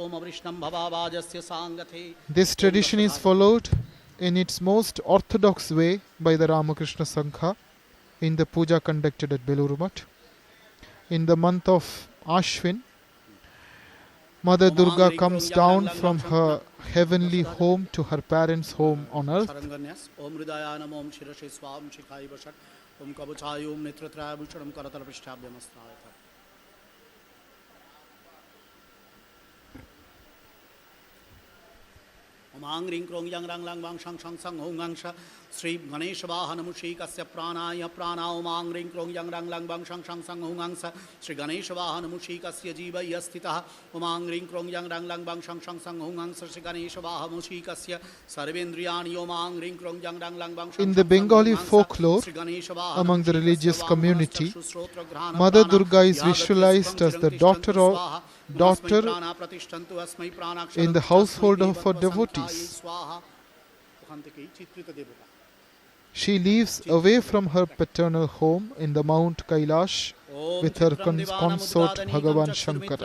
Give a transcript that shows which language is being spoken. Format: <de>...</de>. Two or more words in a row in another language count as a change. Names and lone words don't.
<en>This tradition is followed in its most orthodox way by the Ramakrishna Sangha in the puja conducted at Belur Math. In the month of Ashwin, Mother Durga comes down from her heavenly home to her parents' home on earth.</en> <sa>Mangring krong yang rang lang bang shang shang sang hong ang sha Sri Ganesha Vahana Mushikasya Pranaya Prana Mangring krong yang rang lang bang shang shang sang hong ang sa Sri Ganesha Vahana Mushikasya Jiva Yastita Mangring krong yang rang lang bang shang shang sang hong ang sa Sri Ganesha Vahana Mushikasya Sarvendriyani Mangring krong yang rang lang bang.</sa> <en>In the Bengali folklore, among the religious community, Mother Durga is visualized as the daughter in the household of her devotees. She lives away from her paternal home in the Mount Kailash with her consort Bhagavan Shankara.</en>